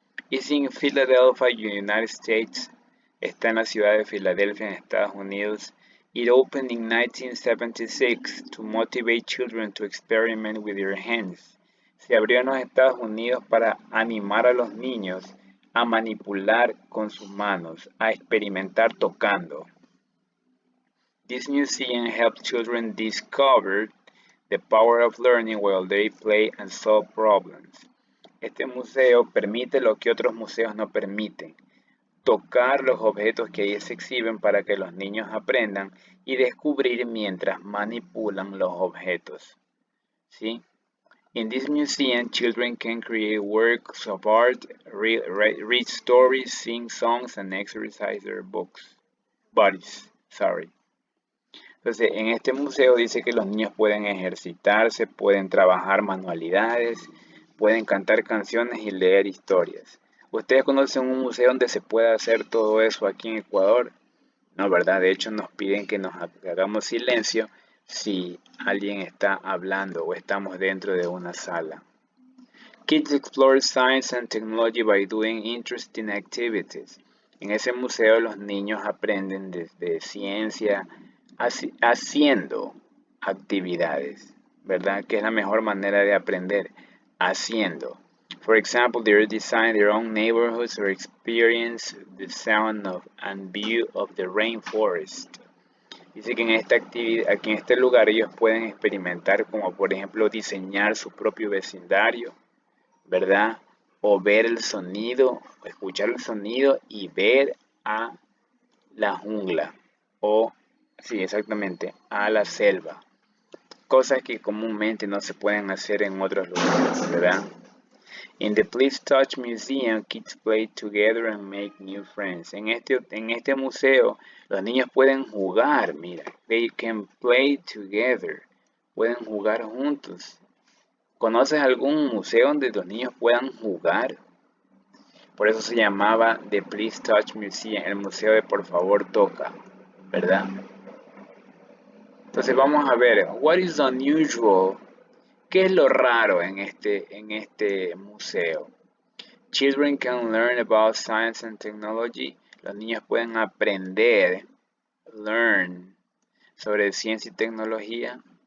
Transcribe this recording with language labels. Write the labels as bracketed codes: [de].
[en] Is in Philadelphia, United States. [es] Está en la ciudad de Filadelfia, en Estados Unidos. [en] It opened in 1976 to motivate children to experiment with their hands. [es] Se abrió en los Estados Unidos para animar a los niños a manipular con sus manos, a experimentar tocando. [en] This museum helps children discover the power of learning while they play and solve problems. [es] Este museo permite lo que otros museos no permiten, tocar los objetos que ahí se exhiben para que los niños aprendan y descubrir mientras manipulan los objetos. ¿Sí? [en] In this museum, children can create works of art, read stories, sing songs, and exercise their bodies. [es] Entonces, en este museo dice que los niños pueden ejercitarse, pueden trabajar manualidades, pueden cantar canciones y leer historias. ¿Ustedes conocen un museo donde se pueda hacer todo eso aquí en Ecuador? No, ¿verdad? De hecho, nos piden que nos hagamos silencio si alguien está hablando o estamos dentro de una sala. [en] Kids explore science and technology by doing interesting activities. [es] En ese museo los niños aprenden desde ciencia haciendo actividades, ¿verdad? Que es la mejor manera de aprender, haciendo. [en] For example, they design their own neighborhoods or experience the sound of and view of the rainforest. [es] Dice que en esta actividad, aquí en este lugar ellos pueden experimentar como por ejemplo diseñar su propio vecindario, ¿verdad? O ver el sonido, escuchar el sonido y ver a la jungla o, sí, exactamente, a la selva. Cosas que comúnmente no se pueden hacer en otros lugares, ¿verdad? [en] In the Please Touch Museum, kids play together and make new friends. [es] En este museo, los niños pueden jugar, mira. [en] They can play together. [es] Pueden jugar juntos. ¿Conoces algún museo donde los niños puedan jugar? Por eso se llamaba The Please Touch Museum, el museo de Por favor toca, ¿verdad? Entonces vamos a ver, [en] what is unusual? [es] ¿Qué es lo raro en este museo? [en] Children can learn about science and technology. [es] Los niños pueden aprender, learn, sobre ciencia y tecnología.